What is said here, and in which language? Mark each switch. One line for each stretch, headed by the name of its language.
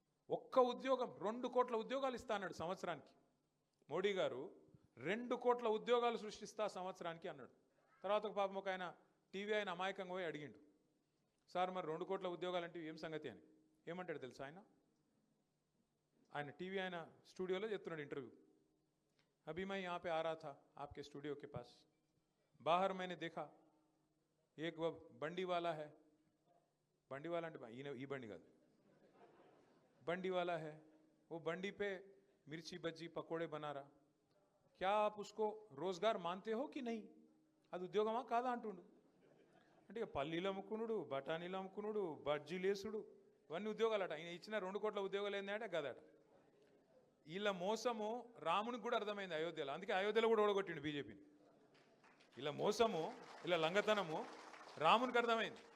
Telugu: ఒక్క ఉద్యోగం 2 కోట్ల ఉద్యోగాలు ఇస్తా అన్నాడు సంవత్సరానికి. మోడీ గారు 2 కోట్ల ఉద్యోగాలు సృష్టిస్తా సంవత్సరానికి అన్నాడు. తర్వాత ఒక పాపం ఒక ఆయన టీవీ ఆయన అమాయకంగా పోయి అడిగిండు, సార్ మరి 2 కోట్ల ఉద్యోగాలు అంటే ఏం సంగతి అని. ఏమంటాడు తెలుసా ఆయన టీవీ ఆయన స్టూడియోలో చెప్తున్నాడు ఇంటర్వ్యూ.
Hindi: अभी मैं यहाँ पे आ रहा था आपके स्टूडियो के पास, बाहर मैंने देखा एक वो बंडी वाला है, बंडी वाला
Telugu: అంటే ఈ బండి కాదు,
Hindi: बंडी वाला है, वो बंडी पे मिर्ची बज्जी पकोड़े बना रहा, क्या आप उसको रोजगार मानते हो कि नहीं?
Telugu: అది ఉద్యోగమా కాదా అంటుండు. అంటే పల్లీలు అమ్ముకునుడు, బఠానీలు అమ్ముకునుడు, బజ్జీలు వేసుడు, ఇవన్నీ ఉద్యోగాలట. ఆయన ఇచ్చిన 2 కోట్ల ఉద్యోగాలు ఏంటంటే గదట. వీళ్ళ మోసము రామునికి కూడా అర్థమైంది అయోధ్యలో. అందుకే అయోధ్యలో కూడా ఓడగొట్టిండు బీజేపీని. ఇలా మోసము, ఇలా లంగతనము రామునికి అర్థమైంది.